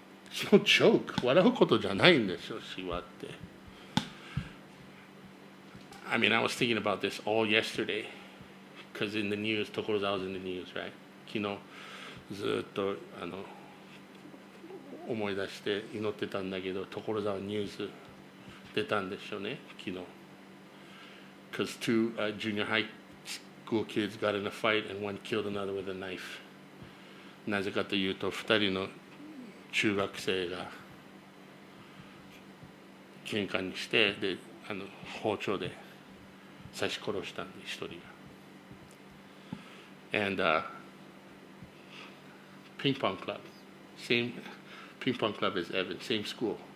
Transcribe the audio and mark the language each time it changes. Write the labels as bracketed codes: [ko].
[en] It's no joke. [ja] 笑うことじゃないんですよ、死はって。 [en] I mean, I was thinking about this all yesterday because in the news, Tokorozawa was in the news, right? [ja] 昨日ずっと思い出して祈ってたんだけど、Tokorozawaニュース出たんでしょうね、昨日。 [en] Because two junior high school kids got in a fight and one killed another with a knife. [ja] なぜかというと、2人の中学生が喧嘩にして、で包丁で刺し殺したんで、1人が。 [en] And ping pong club, same ping pong club as Evan, same school.